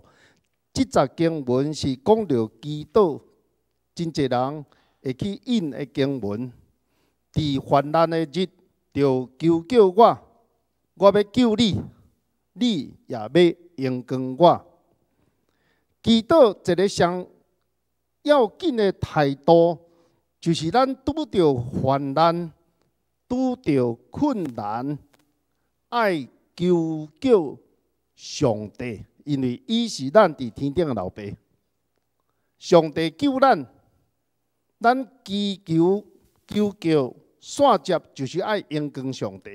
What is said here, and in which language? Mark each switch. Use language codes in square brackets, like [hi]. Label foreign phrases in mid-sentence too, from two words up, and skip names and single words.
[nan] 这节经文是讲到祈祷，真侪人会去引的经文。伫患难的日，就求救我，我要救你，你也要应光我。祈祷一个上要紧的态度，就是咱拄着患难、拄着困难，爱求救上帝，因为伊是咱伫天顶的老爸。上帝救咱，咱祈求、求救、线接，就是爱应光上帝。